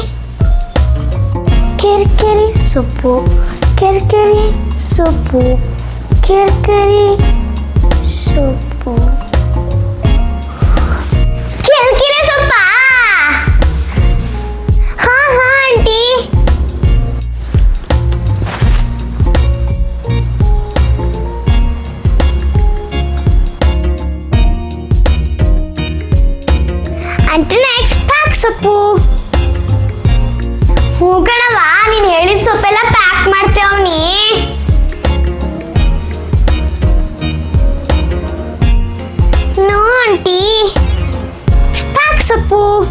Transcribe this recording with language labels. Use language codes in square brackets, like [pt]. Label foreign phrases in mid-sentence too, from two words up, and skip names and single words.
[kn] ಕೆರಿ ಕೆರಿ ಸೊಪ್ಪು, ಕೆರಿ ಕೆರಿ ಸೊಪ್ಪು, ಕೆರಿ ಕೆರಿ ಸೊಪ್ಪು, ಕೆಲ್ಕೆರೆ ಸೊಪ್ಪ? ಹಾ ಹಾ ಆಂಟಿ. ಆಂಟಿ, ನೆಕ್ಸ್ಟ್ ಪಾಕ್ ಸೊಪ್ಪು. ಹೂ ಕಣವ, ನೀನು ಹೇಳಿದ ಸೊಪ್ಪೆಲ್ಲ ಪ್ಯಾಕ್ ಮಾಡ್ತೇವನಿ. ನೋ ಆಂಟಿ, ಪಾಕ್ ಸೊಪ್ಪು.